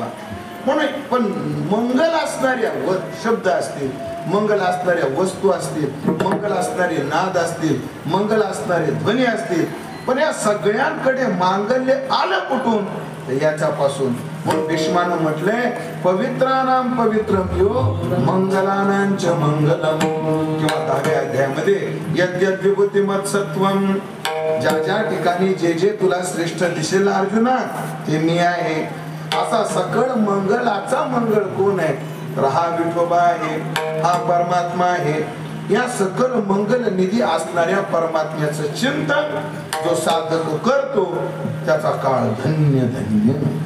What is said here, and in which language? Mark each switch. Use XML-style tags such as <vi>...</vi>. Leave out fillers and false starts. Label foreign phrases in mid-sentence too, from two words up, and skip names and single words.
<mr>म्हणून पण मंगल असणाऱ्या शब्द असतील, मंगल असणाऱ्या वस्तू असतील, मंगल असणारे नाद असतील, मंगल असणारे ध्वनी असतील, पण या सगळ्यांकडे मांगल्य आलं कुठून? याच्यापासून. म्हणून भीष्मानं म्हटलंय,</mr> <sa>पवित्रानां पवित्रम यो मंगलानांच मंगलम.</sa> <mr>किंवा 10व्या अध्यायामध्ये</mr> <sa>यद्यद् विभूतिमत् सत्वम,</sa> <mr>ज्या ज्या ठिकाणी जे जे तुला श्रेष्ठ दिसेल अर्जुना ते मी आहे. असा सकळ मंगलाचा मंगळ कोण आहे? तर हा विठोबा आहे, हा परमात्मा आहे. या सकल मंगल निधी असणाऱ्या परमात्म्याचं चिंतन जो साधक करतो त्याचा काळ धन्य धन्य.</mr>